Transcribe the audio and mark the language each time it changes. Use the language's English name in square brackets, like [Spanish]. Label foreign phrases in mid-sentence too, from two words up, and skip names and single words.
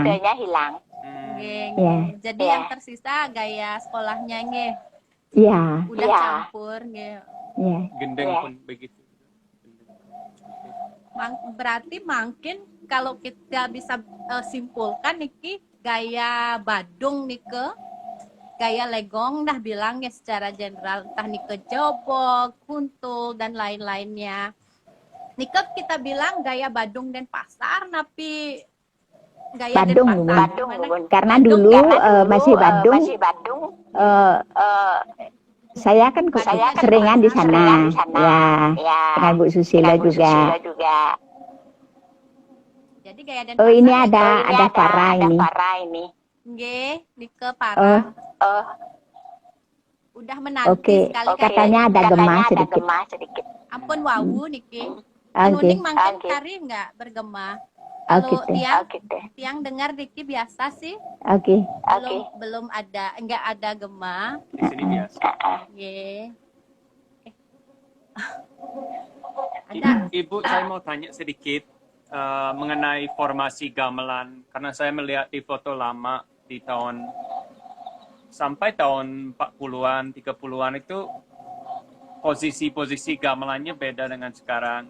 [Indonesian] Nggih. Jadi yang tersisa gaya sekolahnya nggih. Iya. Udah campur nggih. Iya. Gendeng pun begitu. Berarti mungkin kalau kita bisa simpulkan niki gaya Badung nike, gaya legong dah bilang ya secara general, entah nike jobok, kuntul dan lain-lainnya. Nike kita bilang gaya Badung dan pasar, tapi gaya Badung, Denpasar karena dulu masih Badung. Saya kan seringan di sana, ya, dengan Bu Susilo juga. Jadi gaya Denpasar. Oh, ini ada Farah ini. Nggih, Nike Parah. Udah menanti Oke, sekali katanya ada gemah sedikit. [Balinese] Ampun wawu Niki. [Indonesian] Oke. [Balinese] Nuning mangkin kari [Indonesian] nggak bergema. Kalau tiang dengar Niki biasa sih. Oke. Belum ada, nggak ada gema. Di sini biasa. Ye. Ibu, saya mau tanya sedikit mengenai formasi gamelan, karena saya melihat di foto lama di sampai tahun 40-an, 30-an itu posisi-posisi gamelannya beda dengan sekarang.